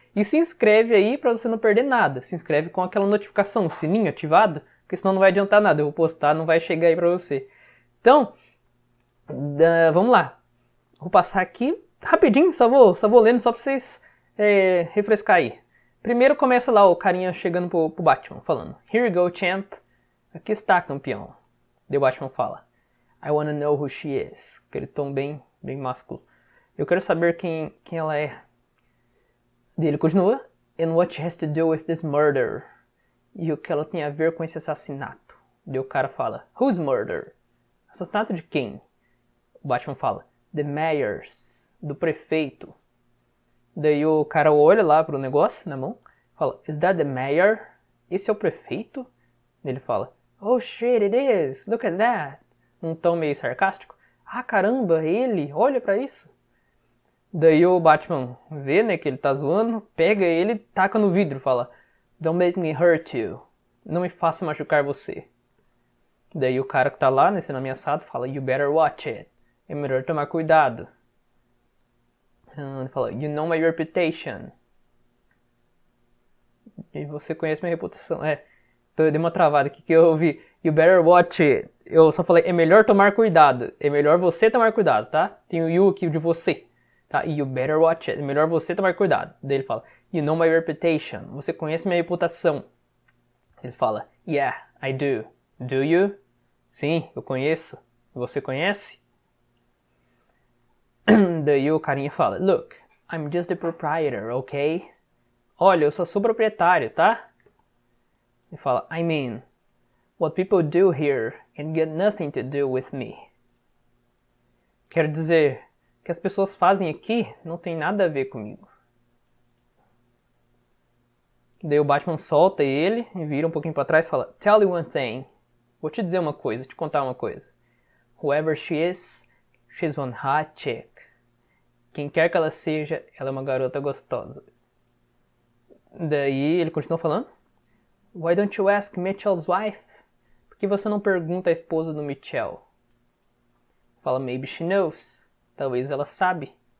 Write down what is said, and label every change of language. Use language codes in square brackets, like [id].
[pt] E se inscreve aí para você não perder nada, se inscreve com aquela notificação, o sininho ativado, porque senão não vai adiantar nada, eu vou postar, não vai chegar aí pra você. Então, vamos lá. Vou passar aqui rapidinho, só vou lendo só pra vocês refrescar aí. Primeiro começa lá o carinha chegando pro Batman, falando: [en] Here you go, champ. [pt] Aqui está, campeão. Daí o Batman fala: [en] I wanna know who she is. [pt] Aquele tom bem másculo. Eu quero saber quem ela é. Daí ele continua: [en] And what she has to do with this murder. [pt] E o que ela tem a ver com esse assassinato. Daí o cara fala: [en] Whose murder? [pt] Assassinato de quem? O Batman fala: [en] The mayor's. [pt] Do prefeito. Daí o cara olha lá pro negócio na mão. Fala: [en] Is that the mayor? [pt] Esse é o prefeito? Ele fala: [en] Oh shit, it is. Look at that. [pt] Um tom meio sarcástico. Ah, caramba, ele. Olha pra isso. Daí o Batman vê, né, que ele tá zoando. Pega ele e taca no vidro. Fala: [en] Don't make me hurt you. [pt] Não me faça machucar você. Daí o cara que tá lá, né, sendo ameaçado, fala: [en] You better watch it. [pt] É melhor tomar cuidado. Ele fala: [en] You know my reputation. [pt] E você conhece minha reputação. Então eu dei uma travada aqui que eu ouvi. [en] You better watch it. [pt] Eu só falei: é melhor tomar cuidado. É melhor você tomar cuidado, tá? Tem o you aqui de você. Tá? E [en] you better watch it. [pt] É melhor você tomar cuidado. Daí ele fala: [en] You know my reputation. [pt] Você conhece minha reputação. Ele fala: [en] Yeah, I do. Do you? [pt] Sim, eu conheço. Você conhece? Daí o carinha fala: [en] Look, I'm just the proprietor, ok? [pt] Olha, eu só sou proprietário, tá? Ele fala: [en] I mean, what people do here can get nothing to do with me. [pt] Quero dizer, o que as pessoas fazem aqui não tem nada a ver comigo. Daí o Batman solta ele e vira um pouquinho pra trás e fala: [en] Tell you one thing. [pt] Vou te dizer uma coisa, te contar uma coisa. [en] Whoever she is, she's one hot chick. [pt] Quem quer que ela seja, ela é uma garota gostosa. Daí ele continua falando: [en] Why don't you ask Mitchell's wife? [pt] Por que você não pergunta a esposa do Mitchell? Fala: [en] Maybe she knows. [pt] Talvez ela sabe.